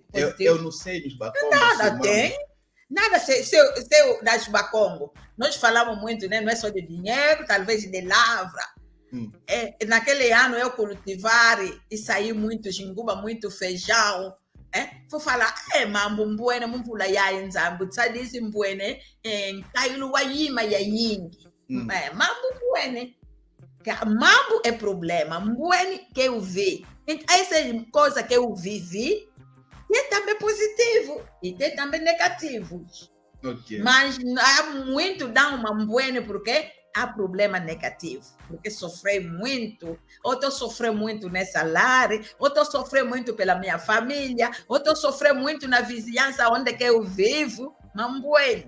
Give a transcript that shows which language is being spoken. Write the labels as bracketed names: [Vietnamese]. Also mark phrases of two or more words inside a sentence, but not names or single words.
[Portuguese] Eu não sei dos bacongos. Nada tem. Nada, se das bacongos. Nós falamos muito, né? Não é só de dinheiro, talvez de lavra. Naquele ano, eu cultivar e sair muito jinguba, muito feijão. Vou falar, [Kongo] mambo mbuene, mumpula ya nzambu, tsadisi mbuene, kailu wayima ya yingi. Mambo mbuene. [Portuguese] Mambo é problema, mbuene que eu vi. Então, essa coisa que eu vivi, é também positivo e tem também negativos. Okay. Mas há muito dar uma mbuene porque há problema negativo, porque sofri muito, ou estou sofrendo muito nessa lar, ou estou sofrendo muito pela minha família, ou estou sofrendo muito na vizinhança onde que eu vivo, mambueno.